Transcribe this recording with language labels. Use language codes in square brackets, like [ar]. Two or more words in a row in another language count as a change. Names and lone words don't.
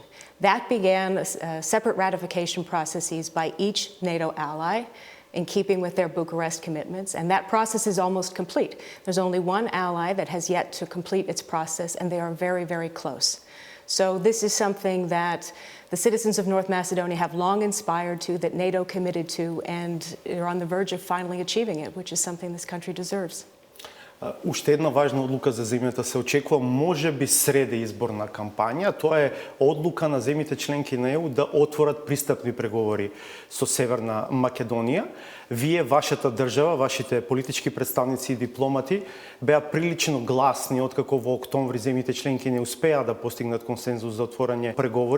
[en] That began separate ratification processes by each NATO ally in keeping with their Bucharest commitments, and that process is almost complete. There's only one ally that has yet to complete its process, and they are very, very close. So this is something that the citizens of North Macedonia have long aspired to, that NATO committed to, and are on the verge of finally achieving it, which is something this country deserves. [mk] Уште една важна одлука за земјата се очекува можеби среде изборна кампања. Тоа е одлука на земјите членки на ЕУ да отворат пристапни преговори со Северна Македонија. Вие, вашата држава, вашите политички представници и дипломати беа прилично гласни откако во октомври земјите членки не успеа да постигнат консензус за отворање преговори.